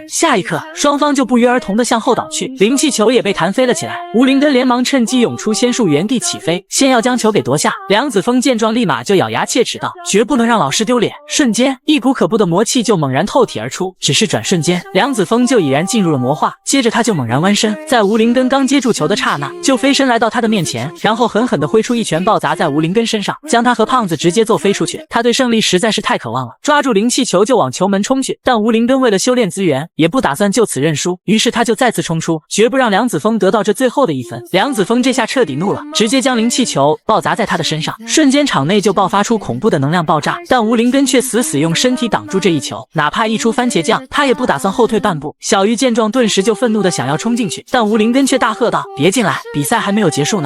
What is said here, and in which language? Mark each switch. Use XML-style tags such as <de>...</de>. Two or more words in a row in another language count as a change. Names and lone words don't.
<zh>下一刻，雙方就不約而同地向後倒去，靈氣球也被彈飛了起來。吳林根連忙趁機湧出仙術，原地起飛，先要將球給奪下。梁子峰見狀，立馬就咬牙切齒道：絕不能讓老師丟臉。瞬間，一股可怖的魔氣就猛然透體而出，只是轉瞬間，梁子峰就已然進入了魔化。接着他就猛然彎身，在吳林根剛接住球的剎那，就飞身来到他的面前，然後狠狠地揮出一拳暴砸在吳林根身上，将他和胖子直接揍飞出去。他對勝利實在是太渴望了，抓住灵气球就往球门衝去。但吴林根為了修煉資源，也不打算就此認輸，於是他就再次衝出，絕不讓梁子峰得到這最後的一分。梁子峰這下徹底怒了，直接將靈氣球暴砸在他的身上，瞬間場內就爆發出恐怖的能量爆炸。但吳林根卻死死用身體擋住這一球，哪怕一出番茄醬，他也不打算後退半步。小玉見狀，頓時就憤怒的想要衝進去，但吳林根卻大喝道：別進來，比賽還沒有結束呢。</zh>